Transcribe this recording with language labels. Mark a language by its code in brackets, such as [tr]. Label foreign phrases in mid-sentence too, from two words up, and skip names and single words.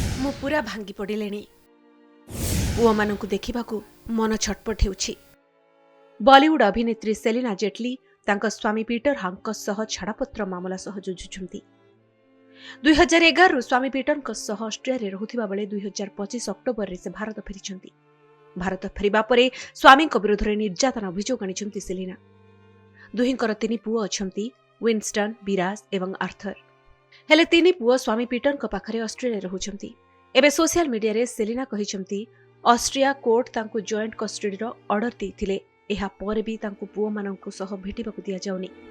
[or] ମୁଁ ପୂରା ଭାଙ୍ଗି ପଡ଼ିଲିଣି। ପୁଅ ମାନଙ୍କୁ ଦେଖିବାକୁ ମନ ଛଟପଟ ହେଉଛି। ବଲିଉଡ ଅଭିନେତ୍ରୀ ସେଲିନା ଜେଟଲି ତାଙ୍କ ସ୍ୱାମୀ ପିଟର ହାଗ ସହ ଛାଡ଼ପତ୍ର ମାମଲା ସହ ଜୁଝୁଛନ୍ତି। 2011 ରୁ ସ୍ୱାମୀ ପିଟର ସହ ଅଷ୍ଟ୍ରିଆ ରେ ରହୁଥିବା ବେଳେ 2025 ଅକ୍ଟୋବର ରେ ସେ ଭାରତ ଫେରିଛନ୍ତି। ଭାରତ ଫେରିବା ପରେ ସ୍ୱାମୀ ବିରୁଦ୍ଧ ରେ ନିର୍ଯାତନା ଅଭିଯୋଗ ଆଣିଛନ୍ତି ସେଲିନା। ଦୁହିଁଙ୍କର 3 ପୁଅ ଅଛନ୍ତି, ୱିନଷ୍ଟନ, ବିରାଜ ଏବଂ ଆର୍ଥର। ହେଲେ 3 ପୁଅ ସ୍ୱାମୀ ପିଟର ପାଖରେ ଅଷ୍ଟ୍ରିଆ ରେ ରହୁଛନ୍ତି। ଏବେ [en] social media [or] ରେ ସେଲିନା କହିଛନ୍ତି ଅଷ୍ଟ୍ରିଆ କୋର୍ଟ ତାଙ୍କୁ [en] joint custody [or] ର ଅର୍ଡର ଦେଇଥିଲେ, ଏହା ପରେ ବି ତାଙ୍କୁ ପୁଅ ମାନଙ୍କ ସହ ଭେଟିବାକୁ ଦିଆ ଯାଉନି।